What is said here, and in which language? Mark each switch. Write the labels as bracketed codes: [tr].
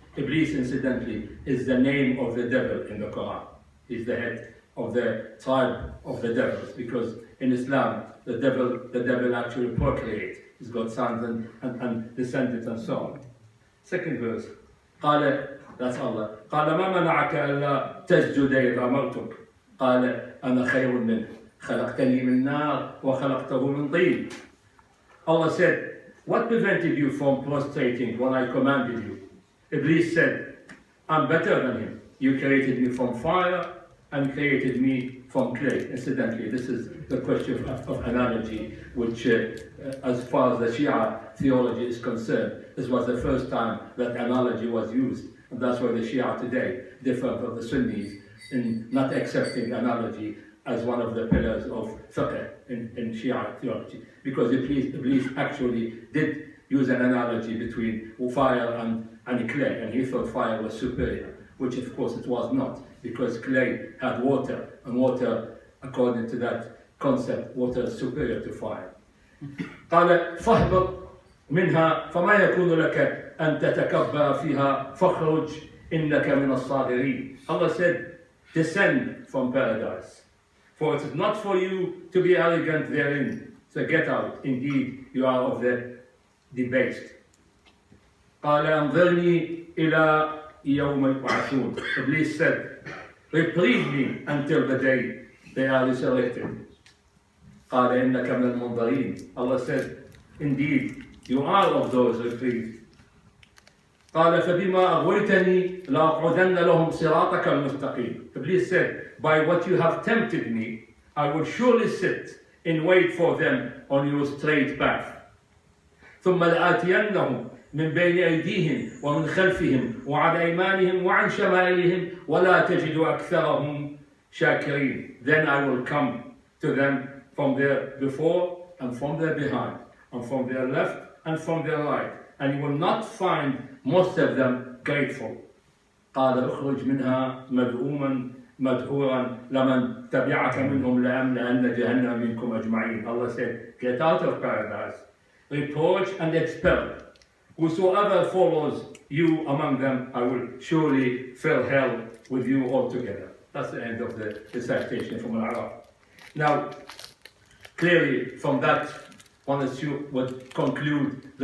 [en] Iblis, incidentally, is the name of the devil in the Quran. He's the head of the tribe of the devils, because in Islam, the devil actually procreates. He's got sons and descendants and so on. Second verse. [ar] قال, [en] that's Allah. [ar] قال ما منعك ألا تسجد إذ أمرتك قال أنا خير منه خلقتني من نار وخلقته من طين. [en] Allah said, what prevented you from prostrating when I commanded you? Iblis said, I'm better than him. You created me from fire and created me from clay. Incidentally, this is the question of analogy, which as far as the Shia theology is concerned, this was the first time that analogy was used. And that's why the Shia today differ from the Sunnis in not accepting analogy as one of the pillars of fiqh in Shia theology. Because Iblis actually did use an analogy between fire and clay, and he thought fire was superior, which of course it was not, because clay had water, and water, according to that concept, water is superior to fire. [ar] قال فاهبط منها فما يكون لك أن تتكبر فيها فاخرج إنك من الصاغرين. [en] Allah said, descend from paradise, for it is not for you to be arrogant therein. So get out, indeed you are of the debased. [ar] قال أنظرني إلى يوم يبعثون. [en] Iblis said, reprieve me until the day they are resurrected. [ar] قال إنك من المنظرين. [en] Allah said, indeed you are of those reprieved. [ar] قال فبما أغويتني لأقعدن لهم صراطك المستقيم. [en] Iblis said, by what you have tempted me, I will surely sit and wait for them on your straight path. [ar] ثم لآتينهم من بين أيديهم ومن خلفهم وعن أيمانهم وعن شمائلهم ولا تجد أكثرهم شاكرين. [en] Then I will come to them from their before and from their behind, and from their left and from their right, and you will not find most of them grateful. [ar] قال اخرج منها مذءوما مدحورا لمن تبعك منهم لأملأن جهنم منكم أجمعين. [en] Allah said, get out of paradise, reproach and expel whosoever follows you among them, I will surely fill hell with you altogether. That's the end of the citation from Al-Arab. Now, clearly from that, one would conclude that